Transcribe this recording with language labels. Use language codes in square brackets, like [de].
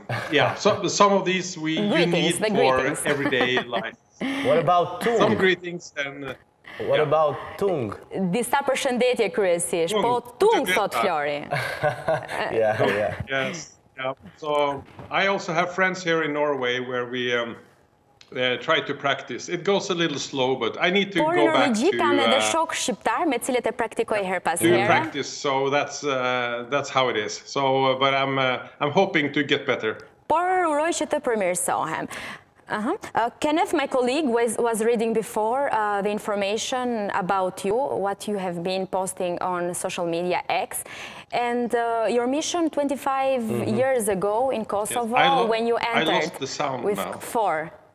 [en] Yeah, some of these you need for everyday life. What about tung? Some greetings and What about tung? [sq] Disa përshëndetje kryesisht, po tung thot Flori. [en] Yeah. Yes. Yeah. So I also have friends here in Norway where we try to practice. It goes a little slow, but I need to go back to [sq] kam edhe shok shqiptar me cilët e praktikoj her pas here. [en] Practice. So that's how it is. So but I'm hoping to get better. [sq] Por uroj që të përmirësohem. [en] Kenneth, my colleague, was reading before the information about you, what you have been posting on social media X, and your mission 25 years ago in Kosovo, yes. when you entered I lost the sound with now. KFOR.